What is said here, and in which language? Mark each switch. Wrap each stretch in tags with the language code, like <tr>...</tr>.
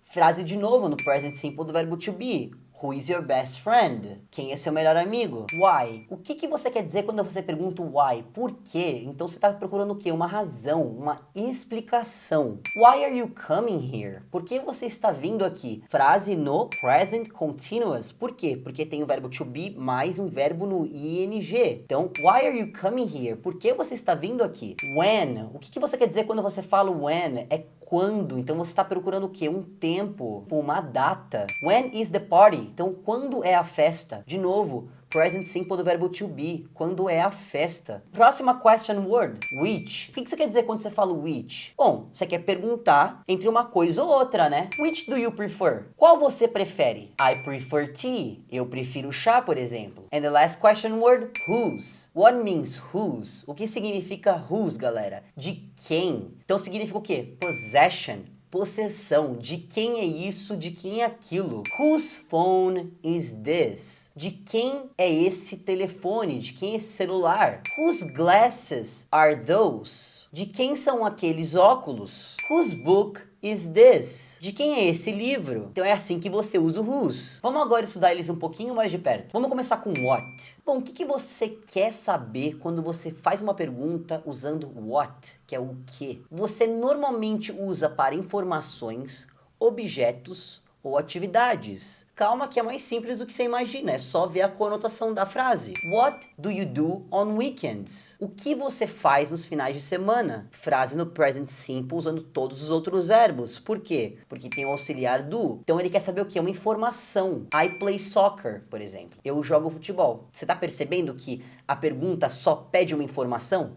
<pt>Frase de novo no present simple do verbo to be.</pt> <en>Who is your best friend?</en> <pt>Quem é seu melhor amigo? Why? O que você quer dizer quando você pergunta why? Por quê? Então você está procurando o quê? Uma razão, uma explicação.</pt> <en>Why are you coming here?</en> <pt>Por que você está vindo aqui? Frase no present continuous. Por quê? Porque tem o verbo to be mais um verbo no ing.</pt> <en>Então, why are you coming here?</en> <pt>Por que você está vindo aqui? When? O que você quer dizer quando você fala when? É quando. Então você está procurando o quê? Um tempo, uma data.</pt> <en>When is the party?</en> <pt>Então quando é a festa? De novo, present simple do verbo to be. Quando é a festa? Próxima question word. Which. O que você quer dizer quando você fala which? Bom, você quer perguntar entre uma coisa ou outra, né?</pt> <en>Which do you prefer?</en> <pt>Qual você prefere?</pt> <en>I prefer tea.</en> <pt>Eu prefiro chá, por exemplo.</pt> <en>And the last question word. Whose. What means whose?</en> <pt>O que significa whose, galera? De quem? Então significa o quê? Possession. Possessão. De quem é isso? De quem é aquilo?</pt> <en>Whose phone is this?</en> <pt>De quem é esse telefone? De quem é esse celular?</pt> <en>Whose glasses are those?</en> <pt>De quem são aqueles óculos?</pt> <en>Whose book is this?</en> <pt>De quem é esse livro? Então é assim que você usa o whose. Vamos agora estudar eles um pouquinho mais de perto. Vamos começar com what. Bom, o que você quer saber quando você faz uma pergunta usando what, que é o que? Você normalmente usa para informações, objetos ou atividades. Calma que é mais simples do que você imagina, é só ver a conotação da frase.</pt> <en>What do you do on weekends?</en> <pt>O que você faz nos finais de semana? Frase no present simple usando todos os outros verbos. Por quê? Porque tem o auxiliar do. Então ele quer saber o que? Uma informação.</pt> <en>I play soccer,</en> <pt>por exemplo. Eu jogo futebol. Você tá percebendo que a pergunta só pede uma informação?</pt>